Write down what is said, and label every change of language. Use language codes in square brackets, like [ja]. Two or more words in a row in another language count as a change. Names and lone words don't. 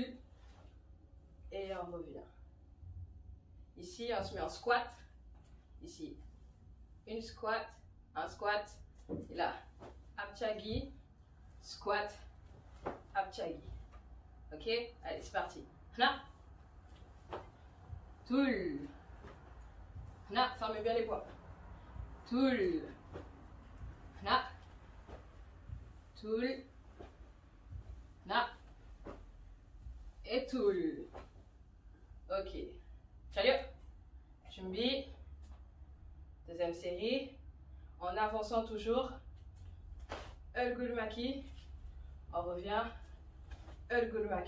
[fr] Et on revient. Ici, on se met en squat. Ici, une squat, un squat. Et là, apchagi, squat, apchagi. Ok? Allez, c'est parti. [ko] Hana. Toul. Hana, [fr] fermez bien les poids. [ko] Toul. Hana. Toul. Hana. [fr] Et toul. Ok. Salut. Chumbi. Deuxième série. En avançant toujours. Ulgulmaki. On revient. Ulgulmaki.